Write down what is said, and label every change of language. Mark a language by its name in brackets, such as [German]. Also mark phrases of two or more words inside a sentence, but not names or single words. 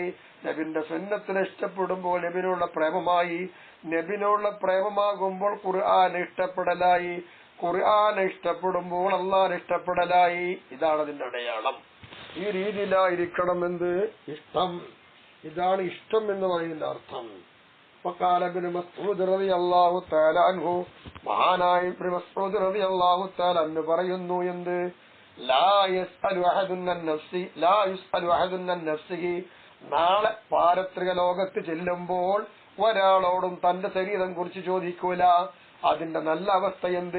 [Malayalam] നബിന്റെ സുന്നത്തിനെ ഇഷ്ടപ്പെടുമ്പോൾ നബിനുള്ള പ്രേമമായി. നബിനുള്ള പ്രേമമാകുമ്പോൾ ഖുർആനെ ഇഷ്ടപ്പെടലായി. ഖുർആനെ ഇഷ്ടപ്പെടുമ്പോൾ അല്ലാഹുവിനെ ഇഷ്ടപ്പെടലായി. ഇതാണ് അതിന്റെ അടയാളം. ഈ രീതിയിലായിരിക്കണം എന്ത് ഇഷ്ടം. ഇതാണ് ഇഷ്ടം എന്ന് പറയുന്ന അർത്ഥം. [Arabic] وقال ابن مسعود رضي الله تعالى عنه മഹാനായ ഇബ്നു മസ്ഊദ് رضي الله تعالى عنه [Malayalam] പറയുന്നു എന്ത് [Arabic] لا يسأل أحد عن نفسي لا يسأل أحد عن نفسه. [Malayalam] നാളെ പാരത്രിക ലോകത്ത് ചെല്ലുമ്പോൾ ഒരാളോടും തന്റെ ശരീരം കുറിച്ച് ചോദിക്കൂല. അതിന്റെ നല്ല അവസ്ഥ എന്ത്?